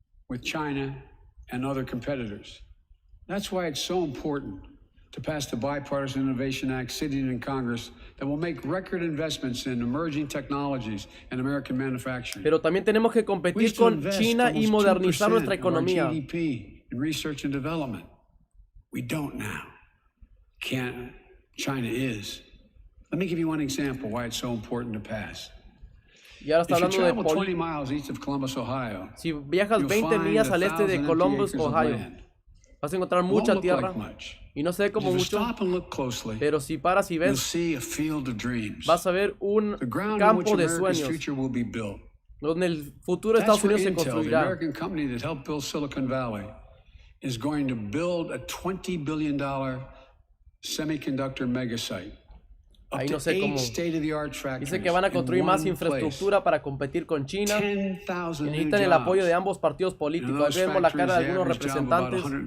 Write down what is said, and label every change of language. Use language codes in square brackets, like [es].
[en] with China and other competitors. That's why it's so important to pass the Bipartisan Innovation Act sitting in Congress that will make record investments in emerging technologies and American manufacturing. [es] Pero también tenemos que competir con China y modernizar nuestra economía. [en] GDP in research and development. We don't now. China is. Let me give you one example why it's so important to pass. [es] Y ahora está hablando de [en] 20 miles east of Columbus, Ohio, [es] si viajas 20 millas al este de Columbus, Ohio, vas a encontrar mucha tierra y no se ve como mucho, pero si paras y ves, vas a ver un campo de sueños donde el futuro de Estados Unidos se construirá. [en] American company that helped build Silicon Valley is going to build a $20 billion semiconductor megasite. [es] Ahí no sé cómo. Dice que van a construir más infraestructura para competir con China. Y necesitan el apoyo de ambos partidos políticos. Ahí vemos la cara de algunos representantes.